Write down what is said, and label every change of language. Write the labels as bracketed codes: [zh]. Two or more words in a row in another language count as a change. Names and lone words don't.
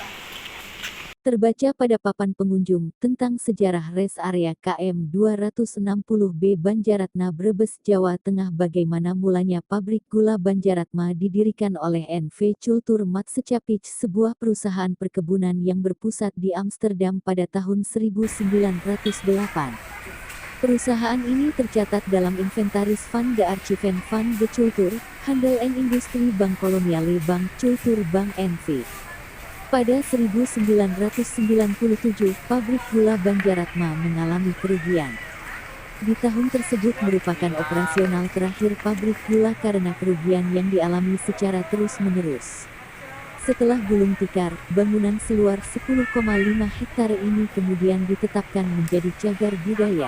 [id] Terbaca pada papan pengunjung tentang sejarah rest area KM 260B Banjaratma Brebes, Jawa Tengah, bagaimana mulanya pabrik gula Banjaratma didirikan oleh NV Cultuur Maatschappij, sebuah perusahaan perkebunan yang berpusat di Amsterdam pada tahun 1908. Perusahaan ini tercatat dalam inventaris Van de Archiven van de Cultuur, Handel en Industrie Bank Koloniale Bank Cultuur Bank NV. Pada 1997, pabrik gula Banjaratma mengalami kerugian. Di tahun tersebut merupakan operasional terakhir pabrik gula karena kerugian yang dialami secara terus-menerus. Setelah gulung tikar, bangunan seluas 10,5 hektare ini kemudian ditetapkan menjadi cagar budaya.